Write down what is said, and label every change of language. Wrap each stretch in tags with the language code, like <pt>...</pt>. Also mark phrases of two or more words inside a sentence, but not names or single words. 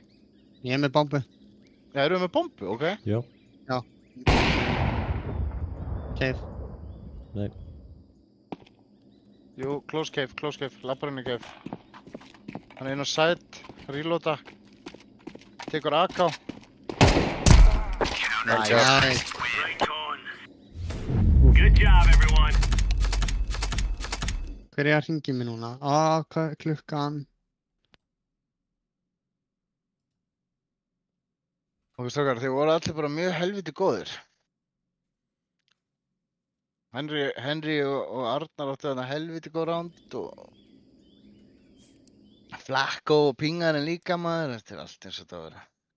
<is>Ég er með bombu. Já, eru við með bombu, ok? Já. Cave. Nei. Jú,</is> <en>close cave,</en> <is>labbar inn í cave. Hann er inn á side, reloada. Tekur AK. Nice. Nice.</is> <en>Right on. Good job, everyone.</en> <is>Hver er að hringi mig núna? Hvað er klukkan? Ok, strákar, þið voru allir bara mjög helviti góðir. Henry og Arnar áttu þarna helviti góð ránd og Flakko og Pingarinn líka maður, þetta er allt eins og þetta að vera.</is>